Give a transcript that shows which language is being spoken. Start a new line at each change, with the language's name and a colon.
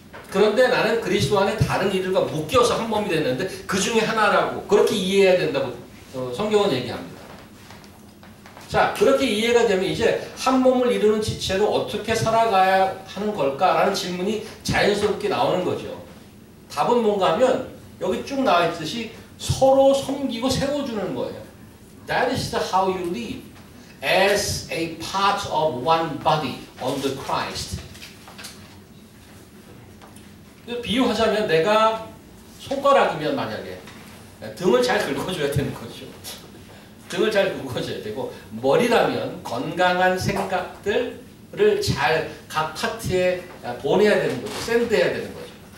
Korean: 그런데 나는 그리스도 안에 다른 이들과 묶여서 한 몸이 됐는데 그 중에 하나라고 그렇게 이해해야 된다고 성경은 얘기합니다. 자, 그렇게 이해가 되면 이제 한 몸을 이루는 지체로 어떻게 살아가야 하는 걸까라는 질문이 자연스럽게 나오는 거죠. 답은 뭔가 하면 여기 쭉 나와 있듯이 서로 섬기고 세워주는 거예요.
English: That is how you live as a part of one body under Christ.
Korean: 비유하자면 내가 손가락이면 만약에 등을 잘 긁어줘야 되는 거죠. 등을 잘 긁어줘야 되고 머리라면 건강한 생각들을 잘 각 파트에 보내야 되는 거죠. 샌드해야 되는 거죠.